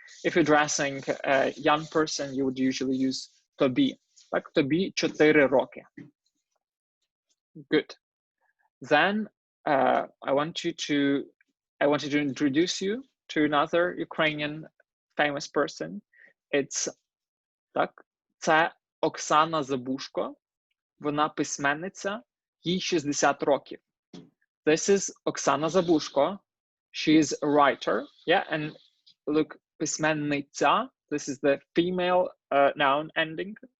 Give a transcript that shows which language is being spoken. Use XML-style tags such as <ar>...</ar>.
<en>If you're addressing a young person, you would usually use тобі.</en> <uk>Так, тобі 4 роки.</uk> <en>Good. Then I wanted to introduce you to another Ukrainian famous person. It's</en> <uk>так, це Оксана Забушко. Вона письменниця, їй 60 років.</uk> <en>This is Oksana Zabushko. She is a writer. Yeah, and look, письменниця, this is the female noun ending.</en>